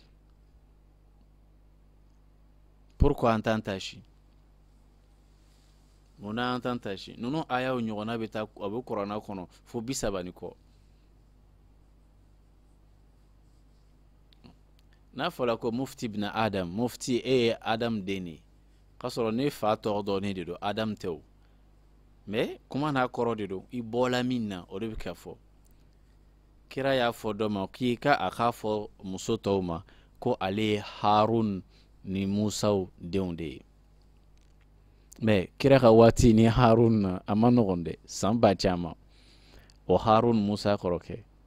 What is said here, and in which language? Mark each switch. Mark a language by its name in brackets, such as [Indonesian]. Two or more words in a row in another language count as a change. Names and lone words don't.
[Bambara] pourquoi an t'an tashi munna an t'an tashi ninnu ayaw ɲɔgɔnna bɛ taa a bɛ kuranna kɔnɔ fo 30 ni kɔ n'a fɔra ko mufti ibn Adam mufti e ye Adam den ye k'a sɔrɔ ne fa tɔgɔ dɔɔnin de don Adam tɛ o mais kuma n'a kɔrɔ de don i bɔla min na o de bɛ ka fɔ kira y'a fɔ dɔ ma k'i ka a k'a fɔ muso tɔw ma ko ale ye Harun ni Musaw denw de ye mais kira ka waati ni Harun na a ma nɔgɔn dɛ san ba caman o Harun Musa kɔrɔkɛ